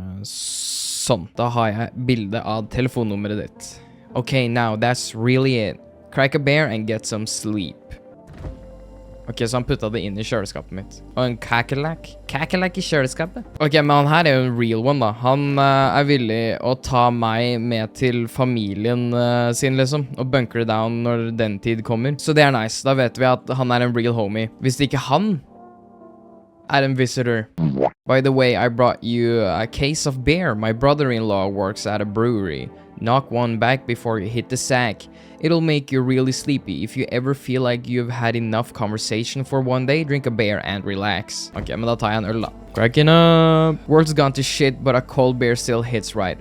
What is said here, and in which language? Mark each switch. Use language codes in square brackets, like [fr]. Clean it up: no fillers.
[no] Sånn, da har jeg bilde av telefonnummeret ditt. [en] Okay, now that's really it. Crack a bear and get some sleep. [no] Ok, så han puttet det inn i kjøleskapet mitt. Og en kakerlak. Kakerlak i kjøleskapet. Ok, men han her er jo en real one da. Han er villig å ta meg med til familien sin liksom, og bunkre down når den tid kommer. Så det er nice. Da vet vi at han er en real homie. Hvis ikke han er en visitor. [en] By the way, I brought you a case of beer. My brother-in-law works at a brewery. Knock one back before you hit the sack. It'll make you really sleepy. If you ever feel like you've had enough conversation for one day, drink a beer and relax. [no] Ok, men da tar jeg en øl da. [en] Cracking up. World's gone to shit, but a cold beer still hits right.